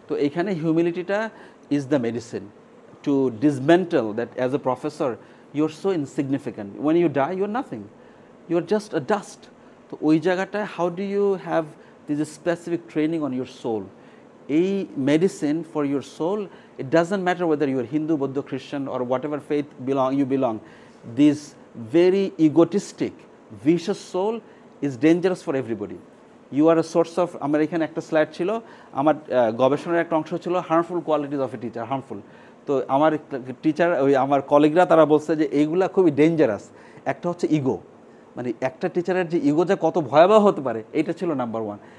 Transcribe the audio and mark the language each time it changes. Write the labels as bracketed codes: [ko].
[bn] তো এইখানে হিউমিলিটিটা [en] Is the medicine to dismantle that as a professor you are so insignificant, when you die you are nothing, you are just a dust. [bn] তো ওই জায়গাটায় [en] How do you have this specific training on your soul, এই medicine for your soul. It doesn't matter whether you are Hindu, বৌদ্ধ, খ্রিস্টান or whatever faith you belong. This very egotistic, vicious soul is dangerous for everybody. You are a source of, [bn] আমার এখানে একটা slide ছিল, আমার গবেষণার একটা অংশ ছিল harmful qualities of a teacher, harmful. তো আমার টিচার, আমার কলিগরা তারা বলছে যে এইগুলা খুবই ডেঞ্জারাস। একটা হচ্ছে ইগো, মানে একটা টিচারের যে ইগো যে কত ভয়াবহ হতে পারে, এইটা ছিল নাম্বার ওয়ান।